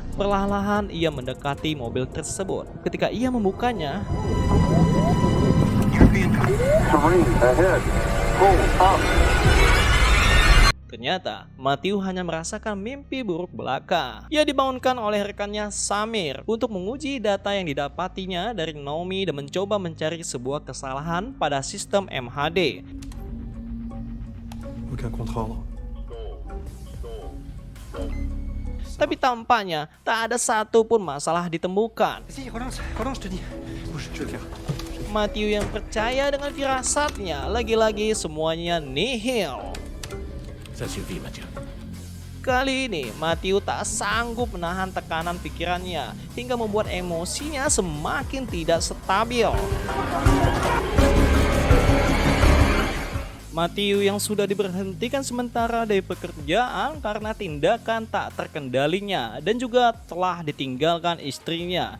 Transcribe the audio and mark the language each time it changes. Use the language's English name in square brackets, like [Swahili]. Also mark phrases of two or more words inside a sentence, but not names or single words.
[Indonesian] Perlahan-lahan ia mendekati mobil tersebut. Ketika ia membukanya, ternyata Matthew hanya merasakan mimpi buruk belaka. Ia dibangunkan oleh rekannya Samir untuk menguji data yang didapatinya dari Naomi dan mencoba mencari sebuah kesalahan pada sistem MHD. [French] Aucun contrôle. [Indonesian] Tapi tampaknya tak ada satupun masalah ditemukan. [French] Vas-y, relance, je te dis. Bouge, je vais le faire. [Indonesian] Matthew yang percaya dengan firasatnya, lagi-lagi semuanya nihil. [French] Ça suffit, Mathieu. [Indonesian] Kali ini Matthew tak sanggup menahan tekanan pikirannya hingga membuat emosinya semakin tidak stabil. Matthew yang sudah diberhentikan sementara dari pekerjaan karena tindakan tak terkendalinya dan juga telah ditinggalkan istrinya.